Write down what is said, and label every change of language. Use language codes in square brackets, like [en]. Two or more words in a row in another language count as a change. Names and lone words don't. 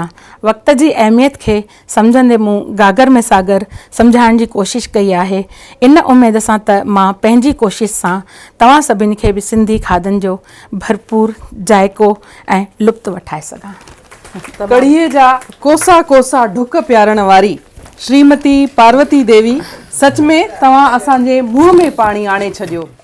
[sd] वक़्त जी अहमियत खे सम्झंदे मूं गागर में सागर सम्झाइण जी कोशिशि कई आहे। इन उमेद सां त मां पंहिंजी कोशिशि सां तव्हां सभिनी खे बि सिंधी खाधनि जो भरपूर जाइको ऐं लुत्फ़ वठाए सघां। कढ़ीअ जा कोसा कोसा ढुक प्यारण वारी श्रीमती पार्वती देवी, सच में तव्हां असांजे मुंहं में पाणी आणे छॾियो।